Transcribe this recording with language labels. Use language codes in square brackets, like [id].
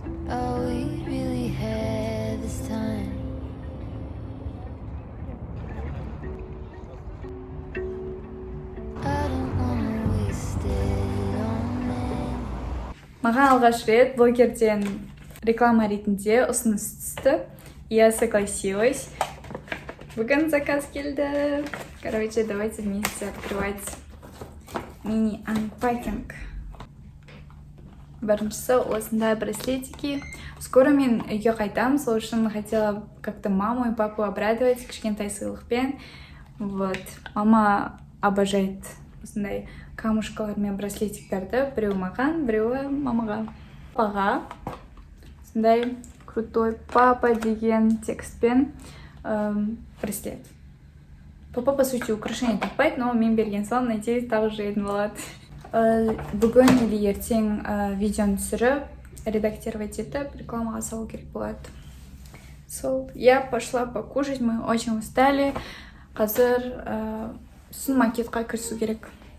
[en] All we really have is time. I don't wanna waste it on men. [kk] Маған алғаш рет блогерден реклама ретінде ұсыныс түсті. [ru] Я согласилась. [kk] Бүгін заказ келді. [ru] Короче, давайте вместе открывать мини-анпакинг. [kk] Біріншісі осындай браслетики. [ru] Скоро [kk] мен үйге қайтам, сол үшін [ru] хотела как-то маму и папу обрадовать [kk] кішкентай сыйлықпен. [ru] Вот. Мама обожает [kk] осындай камушкалармен браслетиктерді. Біреу маған, біреуі мамаға. Папаға осындай крутой папа деген текстпен браслет. Папа, [ru] по сути, [kk] украшение таппайды, [ru] но [kk] мен берген соң, [ru] надеюсь, [kk] тағы жайын болады. Бүгін [ru] или [kk] ертең видеоны түсіріп, [ru] редактировать [kk] етіп, рекламаға салу керек болады. [ru] Я пошла покушать, мы очень устали. [kk] Қазір сын макетқа кірісу керек.